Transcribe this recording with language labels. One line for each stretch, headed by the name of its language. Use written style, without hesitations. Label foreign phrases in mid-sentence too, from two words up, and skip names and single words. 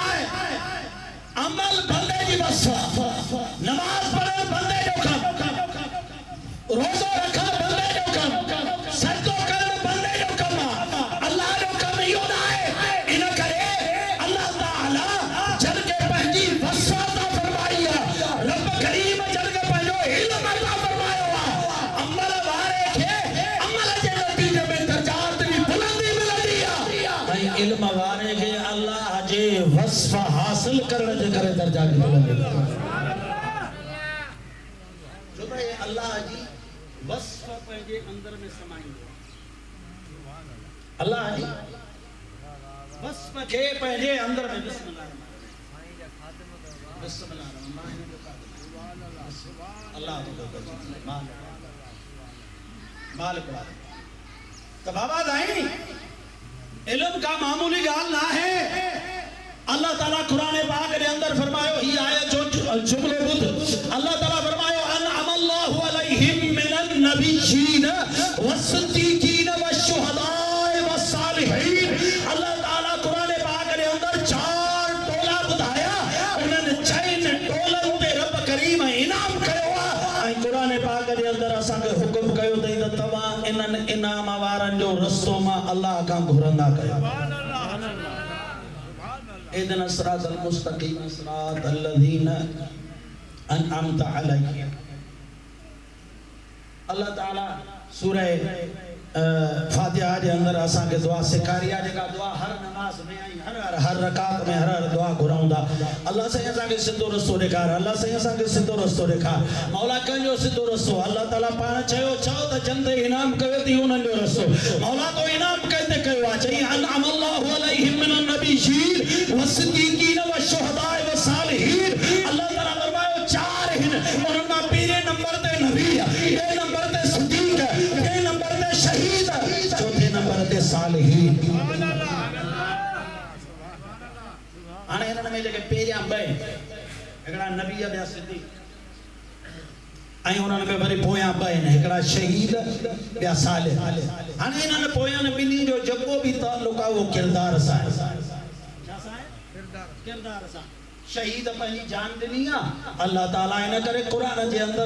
Sindhi: है अमल बंदे जी वस्फा नमाज पढ़े बंदे जो कम रोज़ो रखा बंदे जो कम सजदो कर बंदे जो कम अल्लाह जो कम यो ना है इन करे अल्लाह ताला जन के पंहिंजी वस्फा ता फरमाई रब करीम जन के पंहिंजो इल्म अता फरमायो अमल वारे के अमल जे नतीजे में दर्जात भी बुलंदी मिलदी है इल्म वारे के अल्लाह जे वस्फा हासिल करने जे करे दर्जा की बुलंदी जो भाई अल्लाह जी वस्फा पंहिंजे अंदर में समाईंदो अल्लाह जी वस्फा के पंहिंजे अंदर में बिस्मिल्लाह अल्लाह मालिक तो बाबा दाई इल्म का मामूली गाल ना है अल्लाह ताला कुरान पाक के अंदर फरमायो ही आयत जो जुमले बुध अल्लाह ताला फरमायो
Arabic: أنعم الله عليهم من النبيين والصديقين والشهداء والصالحين
Sindhi: अल्लाह ताला कुरान पाक के अंदर चार टोला बुधाया उन्हनि चइन टोलन ते रब करीम इनाम कयो आ कुरान पाक के अंदर असा के हुक्म कयो त तवा इनन इनाम वारन जो रस्तो मा अल्लाह का घुरंदा कयो
Arabic: اهدنا الصراط المستقيم صراط الذين أنعمت عليهم
Sindhi: अल्लाह ताला सूरह फातिहा के अंदर असा के दुआ सिखारी है जेका दुआ हर नमाज में आई हर रकात में हर दुआ घुराउंदा अल्लाह से असा के सिद्धो रस्तो दिखार अल्लाह से असा के सिद्धो रस्तो दिखार मौला कंजो सिद्धो रस्तो अल्लाह ताला पाण चयो त जंदे इनाम कयो थी उन जो रस्तो मौला तो इनाम कहते कयो आ चई
Arabic: أنعم الله عليهم من النبيين والصديقين والشهداء والصالحين
Sindhi: अल्लाह ताला फरमायो चार हिन उनका पीरे नंबर ते नबी बे नंबर ते सिद्दीक बे नंबर ते शहीद चौथे नंबर ते सालिहीन आने इन्हनि में जेके पहिरियां ॿ हिकिड़ा नबी ॿिया सिद्दीक ऐं उन्हनि में वरी पोयां ॿ आहिनि हिकिड़ा शहीद ॿिया सालिह हाणे इन्हनि पोयां ॿिन्ही जो जेको बि ताल्लुक आहे उहो किरदार सां आहे छा सां आहे किरदार सां शहीद पंहिंजी जान ॾिनी आहे अल्लाह ताला इन करे क़ुरान जे अंदर